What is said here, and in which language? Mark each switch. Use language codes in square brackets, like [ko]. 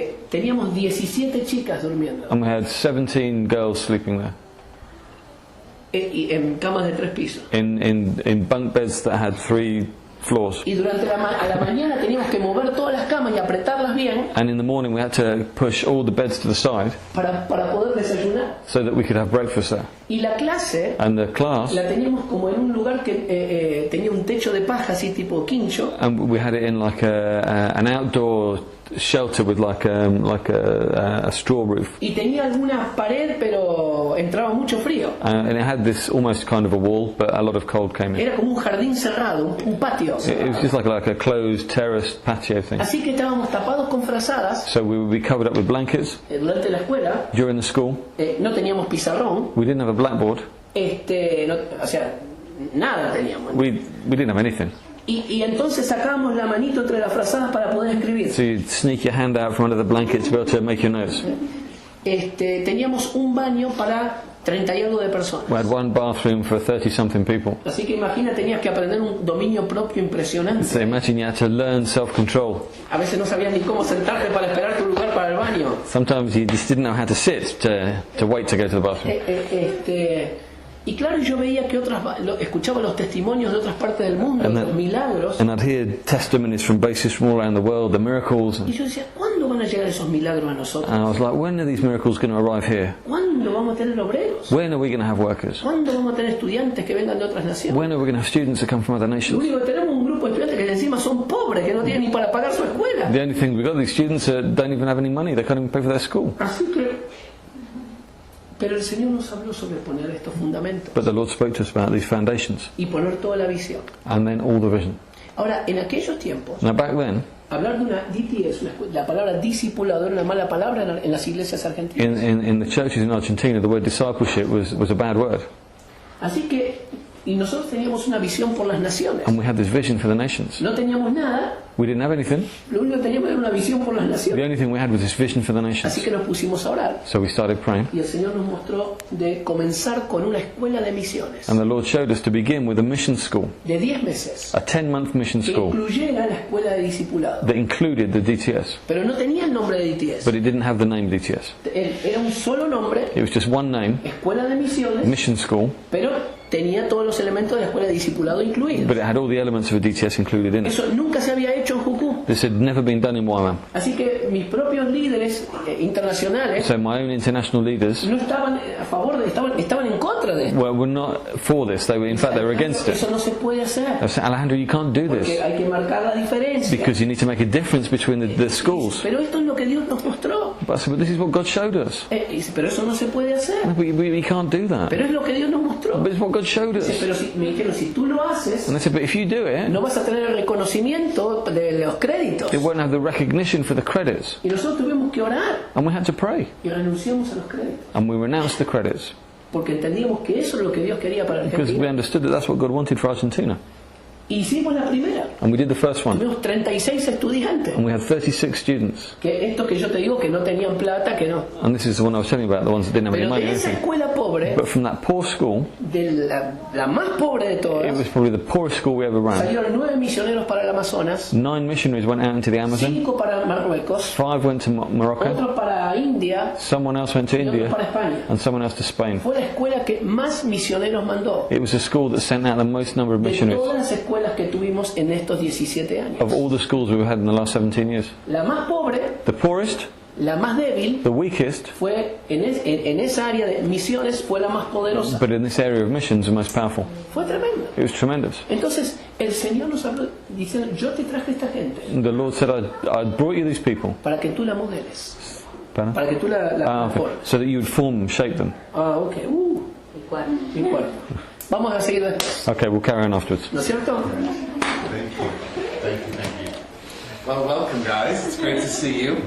[es] Teníamos 17 chicas durmiendo [en] And we had 17 girls sleeping there, [es] y en camas de 3 pisos. [en] in bunk beds that had 3 floors. [es] Y durante a la mañana teníamos que mover todas las camas y apretarlas bien [en] And in the morning we had to push all the beds to the side [es] para poder desayunar. [en] so that we could have breakfast there. [es] Y la clase [en] And the class, [es] la teníamos como en un lugar que tenía un techo de paja así tipo quincho. [en] and we had it in like an outdoor shelter with like a straw roof. [es] Y tenía alguna pared, pero entraba mucho frío. [en] And it had this almost kind of a wall, but a lot of cold came in. [es] Era como un jardín cerrado, un patio. [en] It was just like a closed terraced patio thing. [es] Así que estábamos tapados con frazadas [en] So we would be covered up with blankets [es] durante la escuela. [en] during the school. [es] No teníamos pizarrón. [en] We didn't have a blackboard. [es] O sea, nada teníamos. [en] We didn't have anything. [es] Y entonces sacábamos la manito entre las frazadas para poder escribir. [en] So you'd sneak your hand out from under the blanket to be able to make your notes. [es] Teníamos un baño para 30 y algo de personas. [en] We had one bathroom for 30-something people. [es] Así que imagina, tenías que aprender un dominio propio impresionante. [en] So imagine you had to learn self-control. [es] A veces no sabías ni cómo sentarte para esperar tu lugar para el baño. [en] Sometimes you just didn't know how to sit to wait to go to the bathroom. [es] Y claro, yo veía que escuchaba los testimonios de otras partes del mundo, los milagros. [en] And I'd hear testimonies from bases from all around the world, the miracles. [es] Y yo decía, ¿cuándo van a llegar esos milagros a nosotros? [en] And I was like, when are these miracles going to arrive here? [es] ¿Cuándo ¿cuándo vamos a tener obreros? [en] When are we going to have workers? [es] ¿Cuándo vamos a tener estudiantes que vengan de otras naciones? [en] When are we going to have students that come from other [es] Lo [en] nations? [es] único que tenemos es un grupo de estudiantes que encima son pobres, que no tienen ni para pagar su escuela. [en] The only thing we've got, these students don't even have any money, they can't even pay for their school. [es] Así que, pero el Señor nos habló sobre poner estos fundamentos [en] But the Lord spoke to us about these foundations, [es] y poner toda la visión. [en] and then all the vision. [es] Ahora, en aquellos tiempos, [en] Now back then, [es] hablar de una DTS, la palabra discipulado era una mala palabra en las iglesias argentinas. [en] in the churches in Argentina, the word discipleship was a bad word. [es] Así que, y nosotros teníamos una visión por las naciones. [en] And we had this vision for the nations. [es] No teníamos nada, [en] We didn't have anything. [es] lo único que teníamos era una visión por las [en] The [es] naciones. [en] only thing we had was this vision for the [es] Así [en] nations. [es] que nos pusimos a orar. [en] So we started praying. [es] Y el Señor nos mostró de comenzar con una escuela de misiones [en] And the Lord showed us to begin with a mission school, [es] de 10 meses [en] a 10-month mission [es] que [en] school [es] incluyera la escuela de discipulado. [en] that included the DTS. [es] Pero no tenía el nombre de DTS. [en] But it didn't have the name DTS. [es] Era un solo nombre, [en] It was just one name, [es] escuela de misiones, [en] mission school, [es] pero tenía todos los elementos de la escuela de discipulado incluidos. [en] but it had all the elements of a DTS included in it. [es] Eso nunca se había hecho en Jucú. [en] This had never been done in YWAM. [es] Así que mis propios líderes internacionales [en] So my own international leaders [es] no estaban a favor de, estaban en contra de esto. [en] were not for this. They were, in fact, they were against it. [es] Eso no se puede hacer, [en] I said, Alejandro, you can't do [es] porque [en] this [es] hay que marcar la diferencia. [en] because you need to make a difference between the schools. [es] Pero esto es lo que Dios nos mostró. [en] But I said, but this is what God showed us. [es] Dice, pero eso no se puede hacer. [en] We can't do that. [es] Pero es lo que Dios nos mostró. [en] But it's what God showed [es] Dice, [en] us. [es] pero me dijeron, si tú lo haces, [en] And I said, but if you do it, [es] no vas a tener el reconocimiento de los créditos. [en] it won't have the recognition for the credits. [es] Y nosotros tuvimos que orar [en] And we had to pray. [es] y renunciamos a los créditos. [en] And we renounced the credits [es] Porque entendíamos que eso es lo que Dios quería para [en] because we [es] Argentina. [en] understood that that's what God wanted for Argentina. [es] Hicimos la primera. [en] And we did the first one. [es] Tuvimos 36 estudiantes. [en] And we had 36 students. [es] Que esto que yo te digo que no tenían plata, que no. [en] And this is the one I was telling you about, the ones that didn't have any [es] Pero [en] money or [es] de esa [en] anything. [es] escuela pobre, [en] But from that poor school, [es] de la más pobre de [en] it [es] todas, [en] was probably the poorest school we ever ran. [es] salieron 9 misioneros para el Amazonas, [en] 9 missionaries went out into the Amazon. [es] 5 para Marruecos, [en] 5 went to Morocco. [es] otro para India [en] Someone else went to [es] y otro [en] India. [es] para España. [en] And someone else to Spain. [es] Fue la escuela que más misioneros mandó [en] It was a school that sent out the most number of [es] de [en] missionaries [es] todas las escuelas que tuvimos en estos 17 años. [en] of all the schools we've had in the last 17 years. [es] La más pobre, [en] The poorest, [es] la más débil, [en] the weakest, [es] fue en esa área de misiones fue la más poderosa. [en] but in this area of missions, the most powerful. [es] Fue tremendo. [en] It was tremendous. [es] Entonces el Señor nos habló diciendo, yo te traje esta gente [en] And the Lord said, I brought you these people. [es] para que tú la modeles, [en] Pardon? [es] para que tú la [en] Okay. [es] formes. [en] So that you would form them, shape them. [es] Ah, ok. El cuarto. Mi cuarto. Vamos a seguir después. [en] Okay, we'll carry on afterwards. [es] ¿No es cierto? [en] Thank you. Thank you. Thank you. Well, welcome, guys. It's great to see you.